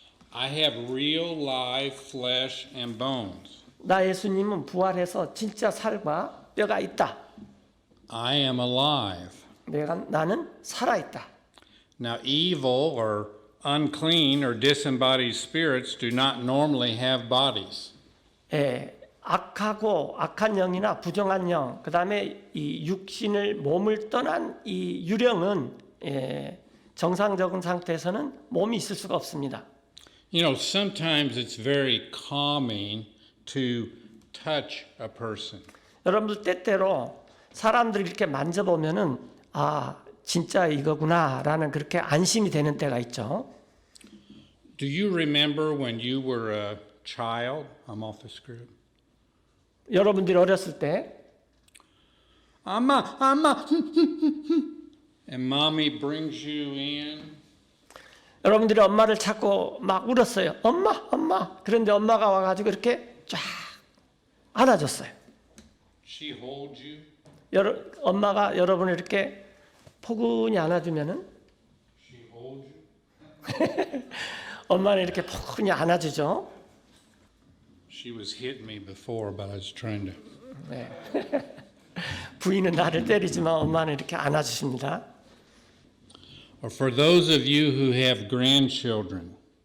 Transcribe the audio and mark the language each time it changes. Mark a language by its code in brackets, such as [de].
[en] I have real live flesh and bones. [ko] 나 예수님은 부활해서 진짜 살과 뼈가 있다. [en] I am alive. [ko] 나는 살아있다. [en] Now, evil or unclean or disembodied spirits do not normally have bodies. [ko] 예, 악한 영이나 부정한 영, 그 다음에 이 육신을 몸을 떠난 이 유령은 정상적인 상태에서는 몸이 있을 수가 없습니다. [en] You know, sometimes it's very calming to touch a person. [ko] 여러분들 때때로 사람들이 이렇게 만져보면은 진짜 이거구나라는 그렇게 안심이 되는 때가 있죠. [en] Do you remember when you were a child? I'm off the script. [ko] 여러분들이 어렸을 때 [en] Amma, and mommy brings you in. [ko] 여러분들이 엄마를 찾고 막 울었어요. 엄마. 그런데 엄마가 와가지고 이렇게 쫙 안아줬어요. [en] She holds you. [ko] 엄마가 여러분을 이렇게 포근히 안아주면은 [en] She holds you. [ko] 엄마는 이렇게 포근히 안아주죠. [en] She was hitting me before, but I was trying to. [ko] 네. 부인은 나를 때리지만 엄마는 이렇게 안아주십니다. [en] Or for those of you who have grandchildren,